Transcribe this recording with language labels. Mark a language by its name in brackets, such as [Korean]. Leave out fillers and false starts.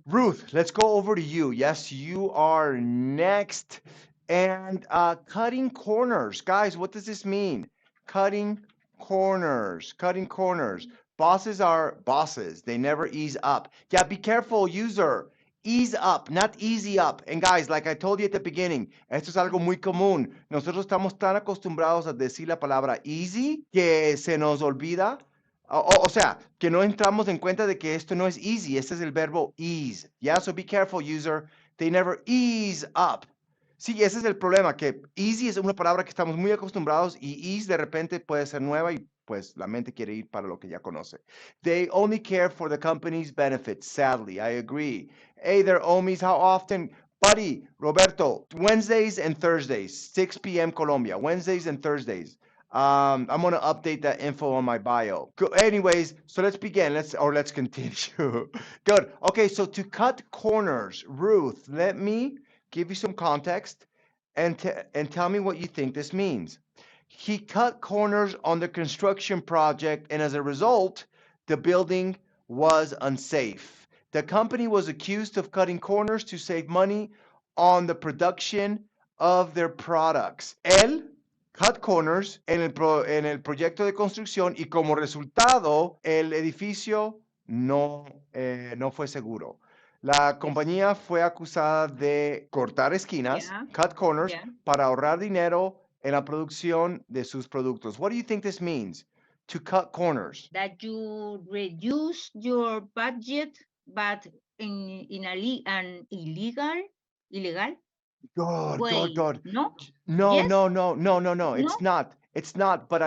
[English] Ruth, let's go over to you. Yes, you are next. And cutting corners. Guys, what does this mean? Cutting corners. Cutting corners. Bosses are bosses. They never ease up. Yeah, be careful, user. ease up, not easy up. And guys, like I told you at the beginning, [Spanish] esto es algo muy común. Nosotros estamos tan acostumbrados a decir la palabra easy que se nos olvida. O sea, que no entramos en cuenta de que esto no es easy. Este es el verbo [English] ease. Yeah, so be careful, user. They never ease up. [Spanish] Sí, ese es el problema, que easy es una palabra que estamos muy acostumbrados y ease de repente puede ser nueva y pues la mente quiere ir para lo que ya conoce. [English] They only care for the company's benefits, sadly. I agree. Hey there, homies, how often? Buddy, Roberto, Wednesdays and Thursdays, 6 p.m. Colombia, Wednesdays and Thursdays. I'm going to update that info on my bio. Anyways, so let's begin. Let's continue. Good. Okay, so to cut corners, Ruth, let me give you some context and tell me what you think this means. He cut corners on the construction project, and as a result, the building was unsafe. The company was accused of cutting corners to save money on the production of their products. [Spanish] Él cut corners en el proyecto de construcción y como resultado, el edificio no fue seguro. La compañía fue acusada de cortar esquinas, [English] Yeah. cut corners, Yeah. [Spanish] para ahorrar dinero en la producción de sus productos. [English] What do you think this means? To cut corners. That you reduce your budget, but in an illegal Good, way. good, good. No? No, Yes? no, no, no, no, no. No? It's not. It's not, but I